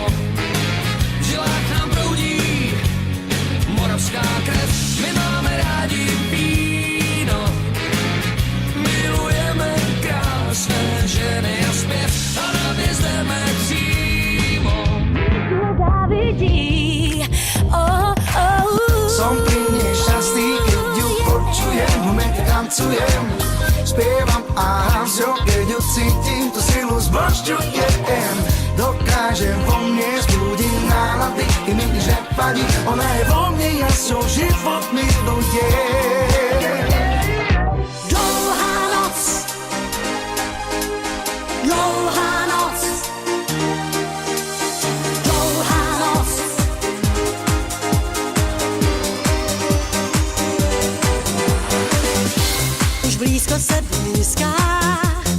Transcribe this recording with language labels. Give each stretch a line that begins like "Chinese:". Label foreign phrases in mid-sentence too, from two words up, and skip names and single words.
Czech: V žilách nám proudí moravská krev. My máme rádi víno, milujeme krásné ženy a zpěv, a navíc jdeme přímo.
Slovak: Som pri nej šťastný, keď ju počujem, moment tancujem, spievam a hrám s ňou, keď ju cítim, tú silu zbožťujem. Dokážem vo mne zbudiť nálady, i mi nič nepadí, ona je vo mne, ja s ňou život milujem.
Czech: Dlouhá noc, dlouhá noc, dlouhá noc. Už blízko se blízká,